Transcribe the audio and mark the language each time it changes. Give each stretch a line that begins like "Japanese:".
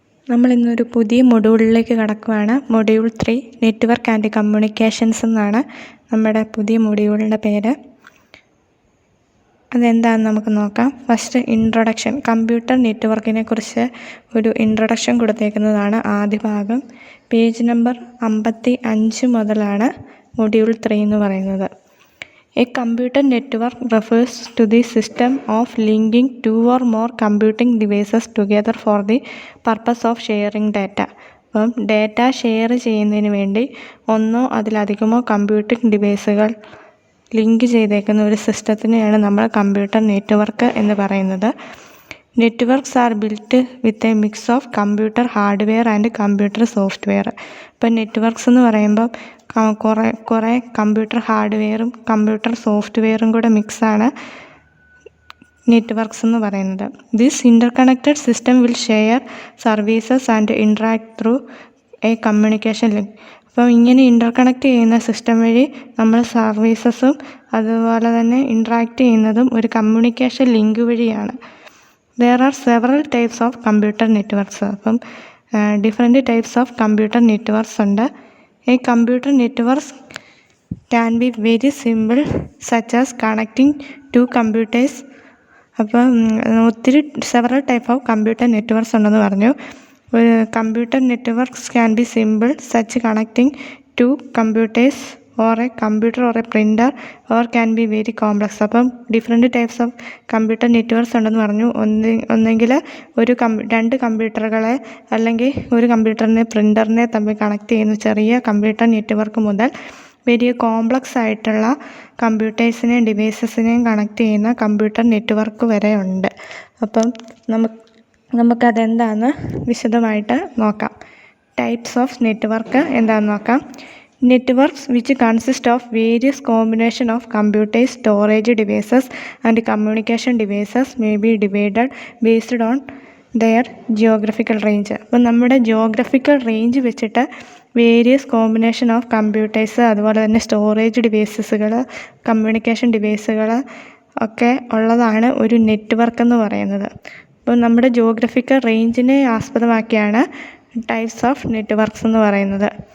Malayalam: നമ്മളിന്നൊരു പുതിയ മൊഡ്യൂളിലേക്ക് കടക്കുകയാണ്. മൊഡ്യൂൾ 3 നെറ്റ്വർക്ക് ആൻഡ് കമ്മ്യൂണിക്കേഷൻസ് എന്നാണ് നമ്മുടെ പുതിയ മൊഡ്യൂളിൻ്റെ പേര്. അതെന്താണെന്ന് നമുക്ക് നോക്കാം. First introduction. കമ്പ്യൂട്ടർ നെറ്റ്വർക്കിനെ കുറിച്ച് ഒരു ഇൻട്രൊഡക്ഷൻ കൊടുത്തേക്കുന്നതാണ് ആദ്യ ഭാഗം. പേജ് നമ്പർ 55 മുതലാണ് മൊഡ്യൂൾ 3 എന്ന് പറയുന്നത്.
English: A computer network refers to the system of linking two or more computing devices together for the purpose of sharing data.
Malayalam: അപ്പം ഡാറ്റ ഷെയർ ചെയ്യുന്നതിന് വേണ്ടി ഒന്നോ അതിലധികമോ കമ്പ്യൂട്ടിംഗ് ഡിവൈസുകൾ ലിങ്ക് ചെയ്തേക്കുന്ന ഒരു സിസ്റ്റത്തിനെയാണ് നമ്മൾ കമ്പ്യൂട്ടർ നെറ്റ്വർക്ക് എന്ന് പറയുന്നത്.
English: Networks are built with a mix of computer hardware and computer software.
Malayalam: ഇപ്പം നെറ്റ്വർക്ക്സ് എന്ന് പറയുമ്പം കുറേ കമ്പ്യൂട്ടർ ഹാർഡ്വെയറും കമ്പ്യൂട്ടർ സോഫ്റ്റ്വെയറും കൂടെ മിക്സാണ് നെറ്റ്വർക്ക്സ് എന്ന് പറയുന്നത്.
English: This interconnected system will share services and interact through a communication link.
Malayalam: അപ്പം ഇങ്ങനെ ഇൻ്റർകണക്റ്റ് ചെയ്യുന്ന സിസ്റ്റം വഴി നമ്മൾ സർവീസസും അതുപോലെ തന്നെ ഇൻട്രാക്ട് ചെയ്യുന്നതും ഒരു കമ്മ്യൂണിക്കേഷൻ ലിങ്ക് വഴിയാണ്.
English: There are several types of computer networks.
Malayalam: അപ്പം
English: different types of computer networks
Malayalam: ഉണ്ട്.
English: A computer networks can be very simple such as connecting two computers.
Malayalam: അപ്പം ഒത്തിരി
English: several type of computer networks
Malayalam: ഉണ്ടെന്ന് പറഞ്ഞു.
English: ഒരു computer networks can be simple such connecting two computers or a computer or a printer or can be very complex.
Malayalam: അപ്പം
English: different types of computer networks
Malayalam: ഉണ്ടെന്ന് പറഞ്ഞു. ഒന്നെങ്കിൽ രണ്ട് കമ്പ്യൂട്ടറുകളെ അല്ലെങ്കിൽ ഒരു കമ്പ്യൂട്ടറിനെ പ്രിൻ്ററിനെ തമ്മിൽ കണക്ട് ചെയ്യുന്ന ചെറിയ കമ്പ്യൂട്ടർ നെറ്റ്വർക്ക് മുതൽ വലിയ കോംപ്ലക്സ് ആയിട്ടുള്ള കമ്പ്യൂട്ടേഴ്സിനെയും ഡിവൈസസിനെയും കണക്ട് ചെയ്യുന്ന കമ്പ്യൂട്ടർ നെറ്റ്വർക്ക് വരെ ഉണ്ട്. അപ്പം നമുക്കതെന്താണെന്ന് വിശദമായിട്ട് നോക്കാം.
English: types of network
Malayalam: എന്താണെന്ന് നോക്കാം.
English: Networks which consist of various combination of computers, storage devices and communication devices may be divided based on their geographical range.
Malayalam: അപ്പം നമ്മുടെ ജോഗ്രഫിക്കൽ റേഞ്ച് വെച്ചിട്ട്
English: various combination of computers
Malayalam: അതുപോലെ തന്നെ സ്റ്റോറേജ് ഡിവൈസസുകൾ കമ്മ്യൂണിക്കേഷൻ ഡിവൈസുകൾ ഒക്കെ ഉള്ളതാണ് ഒരു നെറ്റ്വർക്ക് എന്ന് പറയുന്നത്. അപ്പം നമ്മുടെ ജോഗ്രഫിക്കൽ റേഞ്ചിനെ ആസ്പദമാക്കിയാണ്
English: types of networks
Malayalam: എന്ന് പറയുന്നത്.